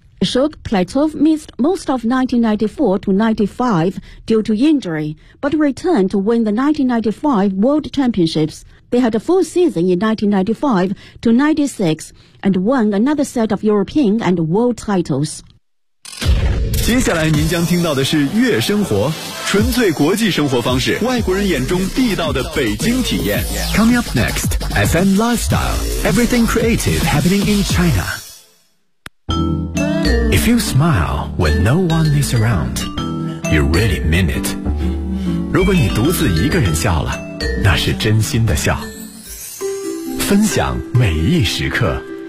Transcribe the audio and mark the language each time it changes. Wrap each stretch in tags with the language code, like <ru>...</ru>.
<en>Shuk Platov missed most of 1994 to 1995 due to injury, but returned to win the 1995 World Championships. They had a full season in 1995 to 96 and won another set of European and world titles.</en> <zh>接下来您将听到的是悦生活，纯粹国际生活方式，外国人眼中地道的北京体验。</zh> <en>Coming up next, FM Lifestyle, everything creative happening in China. If you smile when no one is around, you really mean it.</en> <zh>如果你独自一个人笑了，那是真心的笑，分享每一时刻。</zh>